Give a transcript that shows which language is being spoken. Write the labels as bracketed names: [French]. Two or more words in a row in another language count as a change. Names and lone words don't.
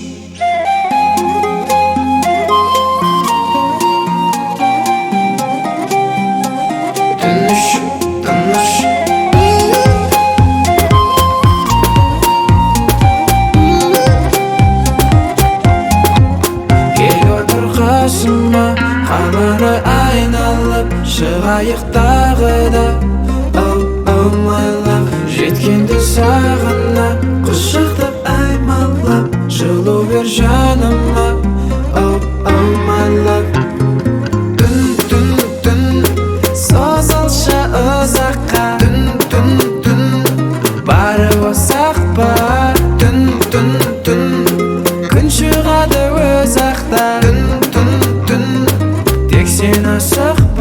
[Kazakh] Тыныш, тыныш. Қасыма қаланы айналып шығайық тағы да. [English] Oh, oh my love, [Kazakh] жеткенде сағына құшақтап аймалап жылу бер жаныма. [English] Oh, oh my love, [Kazakh] түн, түн, түн созылшы ұзаққа. Түн, түн, түн барып алсақ па. Түн, түн, түн күн шығады өз ақта. Сен асықпа.